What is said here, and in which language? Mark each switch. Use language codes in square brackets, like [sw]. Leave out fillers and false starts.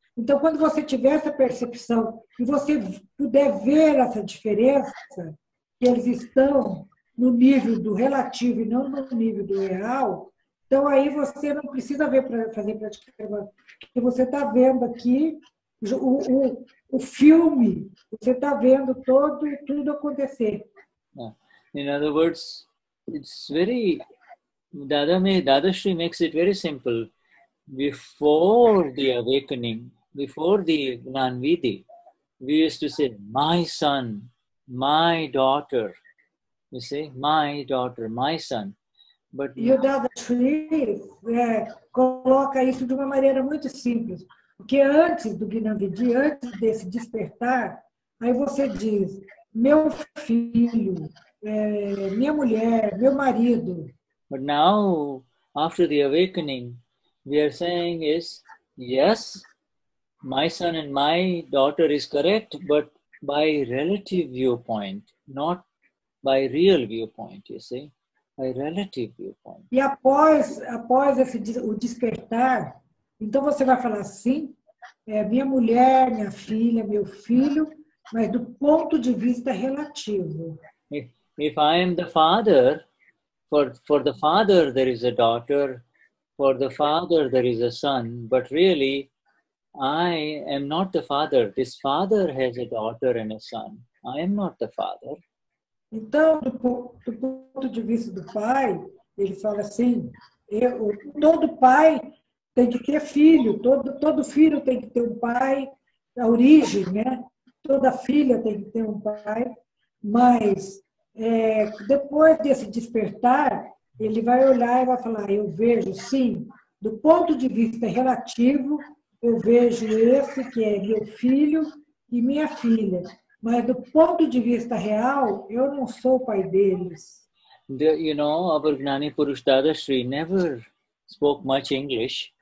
[pt] Então, quando você tiver essa percepção e você puder ver essa diferença, que eles estão no nível do relativo e não no nível do real, então aí você não precisa fazer praticação, porque você está vendo aqui o filme, você está vendo tudo acontecer. [en] In other words, it's very, Dadashri makes it very simple. Before the awakening, before the Gnan Vidhi, we used to say, my son, my daughter. You say, my daughter, my son. But [pt] E o Dadashri coloca isso de uma maneira muito simples. Porque antes do Gnan Vidhi, antes desse despertar, aí você diz, meu filho, minha mulher, meu marido. [en] But now, after the awakening, we are saying is, yes, my son and my daughter is correct, but by relative viewpoint, not by real viewpoint, you see, by relative viewpoint. E após o despertar, então você vai falar assim, minha mulher, minha filha, meu filho, mas do ponto de vista relativo. If I am the father, for the father there is a daughter, for the father there is a son, but really I am not the father. This father has a daughter and a son. I am not the father. [pt] Então, do ponto de vista do pai, ele fala assim, todo pai tem que ter filho, todo filho tem que ter um pai, a origem, né? Toda filha tem que ter um pai, mas depois desse despertar, ele vai olhar e vai falar, eu vejo, sim, do ponto de vista relativo, eu vejo esse que é meu filho e minha filha. Mas do ponto de vista real, eu não sou o pai deles. [en] You know, our Gnani Purush Dadashri never spoke much English.